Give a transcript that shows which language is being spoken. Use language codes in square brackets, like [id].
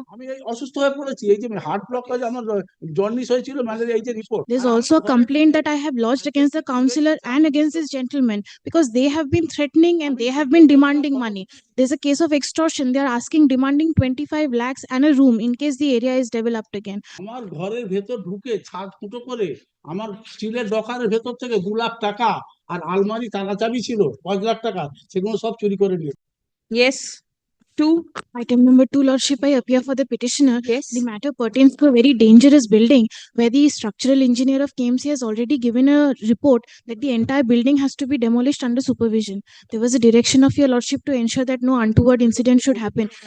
[bn] আমি এই অসুস্থ হয়ে পড়েছি, এই যে হার্ট ব্লকেজ, আমার জন্ডিস হয়েছিল, ম্যালেরিয়া, এই যে report. [en] There's also a complaint that I have lodged against the councillor and against this gentleman because they have been threatening and they have been demanding money. There's a case of extortion. They are demanding 25 lakhs and a room in case the area is developed again. [bn] আমার ঘরের ভেতর ঢুকে ছাদ ফুটো করে আমার স্টিলের ডকারের ভেতর থেকে 2 লাখ টাকা আর আলমারি তালা চাবি ছিল 5 লাখ টাকা, সেগুলো সব চুরি করে নিয়ে। [en] Yes. 2. Item number 2, Lordship, I appear for the petitioner. Yes. The matter pertains to a very dangerous building where the structural engineer of KMC has already given a report that the entire building has to be demolished under supervision. There was a direction of your Lordship to ensure that no untoward incident should happen.